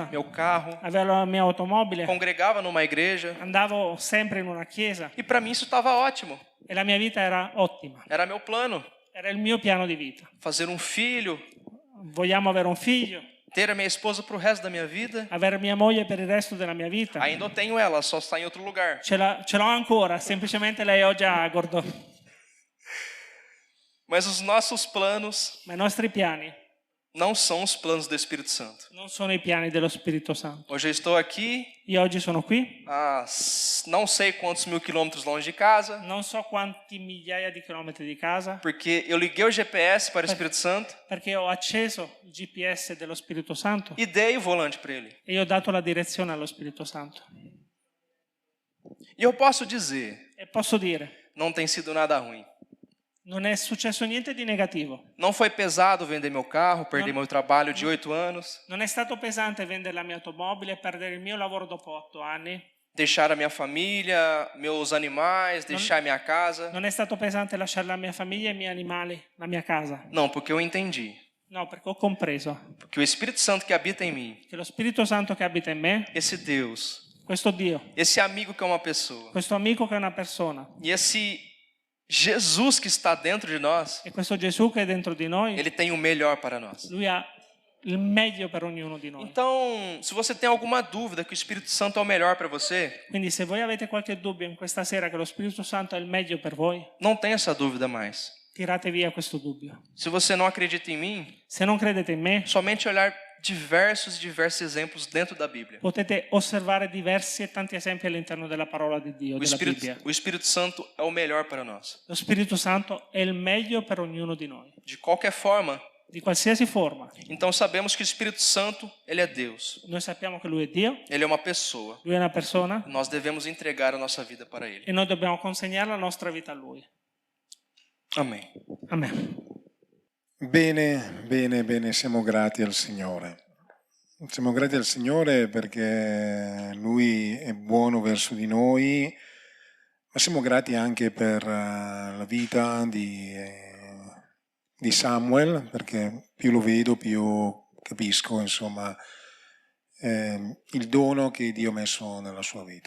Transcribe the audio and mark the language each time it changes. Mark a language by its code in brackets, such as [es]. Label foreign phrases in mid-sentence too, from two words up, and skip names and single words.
[pt] meu carro, [it] avevo la mia automobile, [pt] congregava numa igreja. [it] andavo sempre in una chiesa [pt] E para mim isso estava ótimo. [it] e la mia vita era ottima, [pt] Era meu plano. [it] era il mio piano di vita. [pt] Fazer um filho, [it] Vogliamo avere un figlio, [pt] ter a minha esposa para o resto da minha vida. [it] avere mia moglie per il resto della mia vita. [pt] Ainda eu tenho ela, só está em outro lugar. [it] Ce l'ho ancora, semplicemente lei oggi ha a Gordò. [pt] Mas os nossos planos [it] Ma i nostri piani [pt] não são os planos do Espírito Santo. [it] non sono i piani dello Spirito Santo. [pt] Hoje eu estou aqui, [it] Io oggi sono qui, [pt] não sei quantos mil quilômetros longe de casa, [it] non so quanti migliaia di chilometri di casa, [pt] porque eu liguei o GPS para o Espírito Santo [it] perché ho acceso il GPS dello Spirito Santo [pt] e dei o volante para ele. [it] e ho dato la direzione allo Spirito Santo. [pt] E eu posso dizer, [it] E posso dire, [pt] não tem sido nada ruim. [it] non è successo niente di negativo. [pt] Não foi pesado vender meu carro, perder meu trabalho de 8 anos, [it] Non è stato pesante vendere la mia automobile e perdere il mio lavoro dopo 8 anni. [pt] deixar a minha família, meus animais, deixar minha casa. [it] Non è stato pesante lasciare la mia famiglia, i miei animali, la mia casa. [pt] Não, porque eu entendi [it] No, perché ho compreso [pt] que o Espírito Santo que habita em mim, [it] che lo Spirito Santo che abita in me, [pt] esse Deus, [it] questo Dio, [pt] esse amigo que é uma pessoa, [it] questo amico che è una persona [pt] e esse Jesus que está dentro de nós, [it] e questo Gesù che è dentro di noi, [pt] ele tem o melhor para nós. [it] lui ha il meglio per ognuno di noi. [pt] Então, se você tem alguma dúvida que o Espírito Santo é o melhor para você, [it] Quindi se voi avete qualche dubbio in questa sera che lo Spirito Santo è il meglio per voi, [pt] não tenha essa dúvida mais. [it] tirate via questo dubbio. [pt] Se você não acredita em mim, [it] Se non credete in me, [pt] somente olhar diversos exemplos dentro da Bíblia. [it] potete osservare diversi e tanti esempi all'interno della parola di Dio, della Bibbia. [pt] O Espírito Santo é o melhor para nós. [it] Lo Spirito Santo è il meglio per ognuno di noi, [pt] De qualquer forma, [it] di qualsiasi forma. [pt] então sabemos que o Espírito Santo, ele é Deus. [it] Noi sappiamo che Lui è Dio, [pt] Ele é uma pessoa. [it] Lui è una persona [pt] Nós devemos entregar a nossa vida para ele. [it] e noi dobbiamo consegnare la nostra vita a Lui. [pt] Amém. [it] Amen. Bene, bene, bene, siamo grati al Signore. Siamo grati al Signore perché Lui è buono verso di noi, ma siamo grati anche per la vita di Samuel, perché più lo vedo, più capisco, insomma, il dono che Dio ha messo nella sua vita.